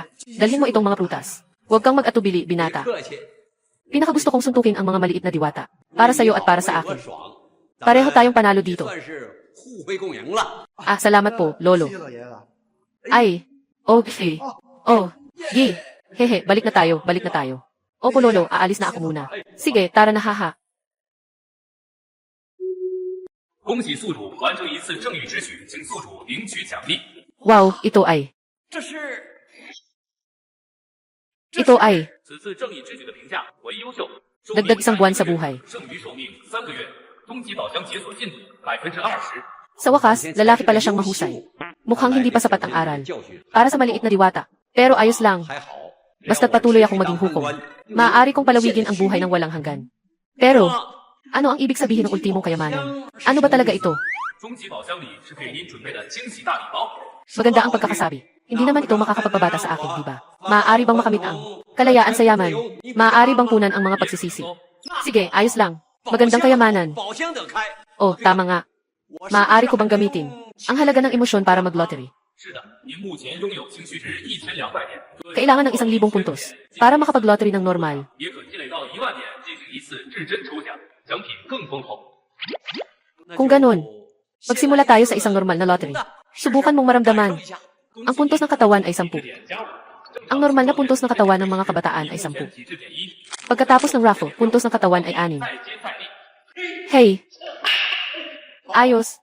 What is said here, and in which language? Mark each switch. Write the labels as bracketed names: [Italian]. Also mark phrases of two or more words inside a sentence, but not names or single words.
[Filipino] Dalhin mo itong mga prutas. Huwag kang mag-atubili, binata. Pinakagusto kong suntukin ang mga maliit na diwata. Para sa'yo at para sa akin. Pareho tayong panalo dito. Salamat po, Lolo. Ay, okay. Hehe, balik na tayo. Opo, Lolo, aalis na ako muna. Sige, tara na, haha. [Chinese] 恭喜宿主完成一次正义之举，请宿主领取奖励。 [Filipino] Wow, ito ay. [Chinese] 此次正义之举的评价为优秀， [Filipino] Dagdag isang buwan sa buhay. [Chinese] 剩余寿命3个月，终极宝箱解锁进度20%。 [Filipino] Sa wakas, lalaki pala siyang mahusay. Mukhang hindi pa sapat ang aral. Para sa maliit na diwata. Pero ayos lang. Basta't patuloy akong maging hukom. Maaari kong palawigin ang buhay ng walang hanggan. Pero, ano ang ibig sabihin ng ultimong kayamanan? Ano ba talaga ito? [Chinese] 终极宝箱里是给您准备的惊喜大礼包。 [Filipino] Maganda ang pagkakasabi. Hindi naman ito makakapagpabata sa akin, di ba? Maaari bang makamit ang kalayaan sa yaman? Maaari bang punan ang mga pagsisisi? Sige, ayos lang. Magandang kayamanan. Oh, tama nga. Maaari ko bang gamitin ang halaga ng emosyon para mag-lottery? [Chinese] 是的，您目前拥有情绪值1200点， [Filipino] Kailangan ng 1,000 puntos para makapag-lottery ng normal. [Chinese] 也可积累到1万点进行一次至真抽奖，奖品更丰厚。 [Filipino] Kung ganun, magsimula tayo sa isang normal na lottery. Subukan mong maramdaman. Ang puntos ng katawan ay 10. Ang normal na puntos ng katawan ng mga kabataan ay 10. Pagkatapos ng raffle, puntos ng katawan ay 6. Hey! Ayos.